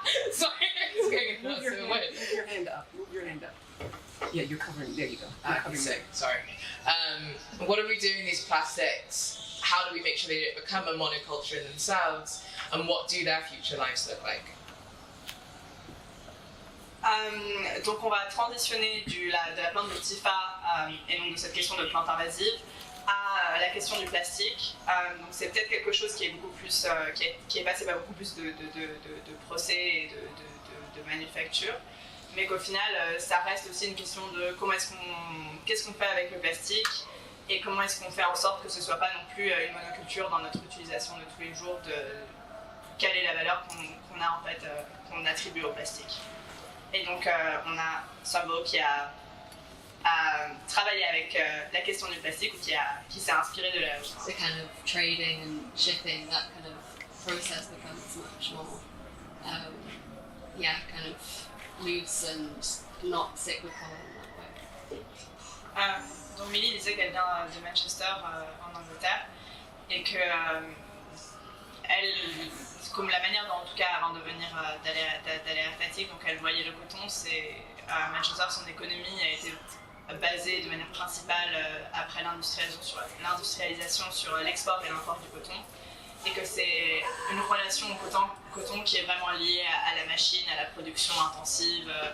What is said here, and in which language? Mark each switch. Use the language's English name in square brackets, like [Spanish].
[English] Sorry, it's going Move your hand up. Move your hand up. Yeah, you're covering. There you go. Sorry. What are we doing with these plastics? How do we make sure they don't become a monoculture in themselves? And what do their future lives look like? [French] Donc on va transitionner de la plante de TIFA et donc de cette question de plante invasive à la question du plastique. Donc c'est peut-être quelque chose qui est beaucoup plus qui est passé par beaucoup plus de procès et de manufacture, mais qu'au final ça reste aussi une question de qu'est-ce qu'on fait avec le plastique et comment est-ce qu'on fait en sorte que ce soit pas non plus une monoculture dans notre utilisation de tous les jours, de quelle est la valeur qu'on a en fait qu'on attribue au plastique. Et donc on a Sambo qui a travaillé avec la question du plastique ou qui s'est inspiré de la... [English] The kind of trading and shipping, that kind of process becomes much more, kind of loose and not cyclical in that way. [French] Donc Millie disait qu'elle vient de Manchester en Angleterre et que elle, comme la manière dont, en tout cas avant de venir d'aller à Fatigue, donc elle voyait le coton, c'est à Manchester son économie a été basée de manière principale après l'industrialisation sur l'export et l'import du coton, et que c'est une relation au coton qui est vraiment liée à la machine, à la production intensive